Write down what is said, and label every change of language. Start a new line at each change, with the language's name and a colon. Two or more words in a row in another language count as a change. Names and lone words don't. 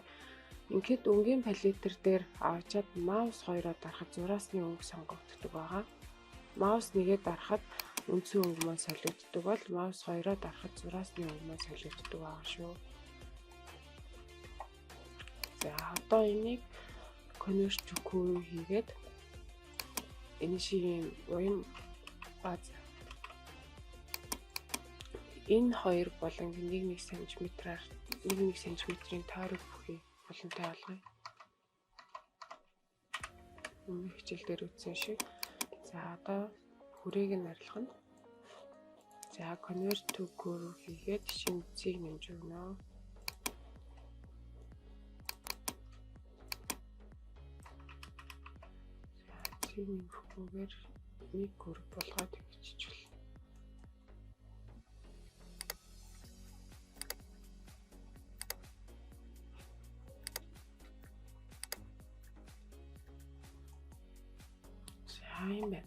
Mongolian: Ингээд өнгийн палетер дээр авчаад маус хоёроо дарахад зураасны өнгө сонгогддог байгаа. Маус нэгээ дарахад үндсэн өнгө маань солигддог бол маус хоёроо дарахад зураасны өнгө маань солигддог байгаа шүү. За одоо энийг
English: convert to curve
Mongolian: хийгээд энэ шиг уян баз энэ хоёр болон 1 см-аар 1 см-ийн тойрог бүхий боломжтой болгоё. Өмнөх хичээл дээр үзсэн шиг. За одоо хүрээг нь арилгана. За
English: convert to curve
Mongolian: хийгээд шинэ цэг нэмж өгнө. За цэг нэмэхгүйгээр нэг curve болгоод биччихвэл. За юм байна.